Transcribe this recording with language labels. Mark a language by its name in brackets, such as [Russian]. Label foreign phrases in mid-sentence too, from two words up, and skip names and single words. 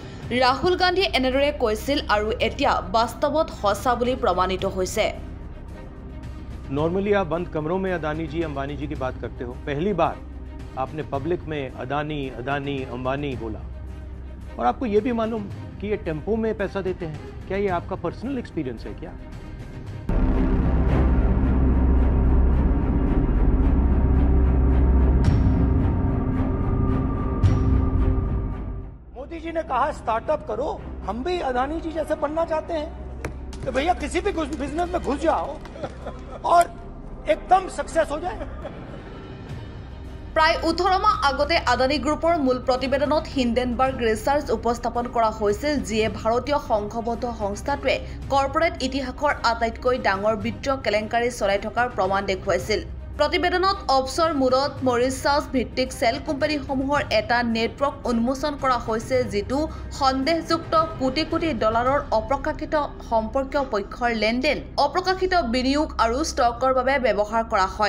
[Assamese] ৰাহুল গান্ধীয়ে এনেদৰে কৈছিল আৰু এতিয়া বাস্তৱত সঁচা বুলি প্ৰমাণিত হৈছে। [Hindi] नॉर्मली आप बंद कमरों में अदानी जी अंबानी जी की बात करते हो, पहली बार आपने पब्लिक में अदानी अदानी अंबानी बोला और आपको ये भी मालूम कि ये टेम्पो में पैसा देते हैं। क्या ये आपका [English] personal experience [Hindi] है क्या? मोदी जी ने कहा स्टार्टअप करो, हम भी अदानी जी जैसे बनना चाहते हैं तो भैया किसी भी बिजनेस में घुस जाओ और एकदम सक्सेस हो जाए। [Assamese] প্ৰায় 18 মাহ আগতে আদানী গ্ৰুপৰ মূল প্ৰতিবেদনত হিন্ডেনবাৰ্গ ৰিচাৰ্চ উপস্থাপন কৰা হৈছিল, যিয়ে ভাৰতীয় সংঘবদ্ধ সংস্থাটোৱে কৰ্পোৰেট ইতিহাসৰ আটাইতকৈ ডাঙৰ বিত্তীয় কেলেংকাৰী চলাই থকাৰ প্ৰমাণ দেখুৱাইছিল। প্ৰতিবেদনত অফশ্বৰ মূৰত মৰিচাছ ভিত্তিক চেল কোম্পানীসমূহৰ এটা নেটৱৰ্ক উন্মোচন কৰা হৈছে, যিটো সন্দেহযুক্ত কোটি কোটি ডলাৰৰ অপ্ৰকাশিত সম্পৰ্কীয় পক্ষৰ লেনদেন, অপ্ৰকাশিত বিনিয়োগ আৰু ষ্টকৰ বাবে ব্যৱহাৰ কৰা হয়।